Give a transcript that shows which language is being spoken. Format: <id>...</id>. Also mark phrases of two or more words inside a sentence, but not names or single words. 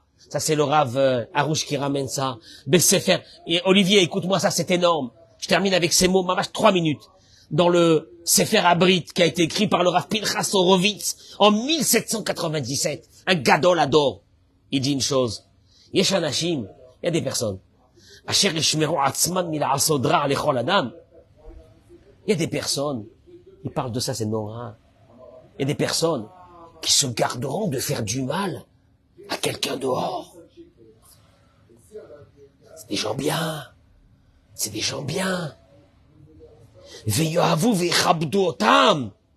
<fr>Ça, c'est le Rav Harouche qui ramène ça. Besefer. Et Olivier, écoute-moi, ça, c'est énorme. Je termine avec ces mots, Mamash, 3 minutes. Dans le Sefer Abrit, qui a été écrit par le Rav Pinchas Horowitz en 1797, un</fr> <he>גדול הדור.</he> <fr>Il dit une chose.</fr> <he>יש אנשים,</he> <fr>il y a des personnes.</fr> <he>אשר ישמרו עצמם מלעשות רע לכל אדם.</he> <fr>Il y a des personnes, il parle de ça, c'est Nora. Il y a des personnes qui se garderont de faire du mal à quelqu'un dehors. C'est des gens bien. C'est des gens bien.</fr> <he>ויאהבו ויכבדו אותם.</he>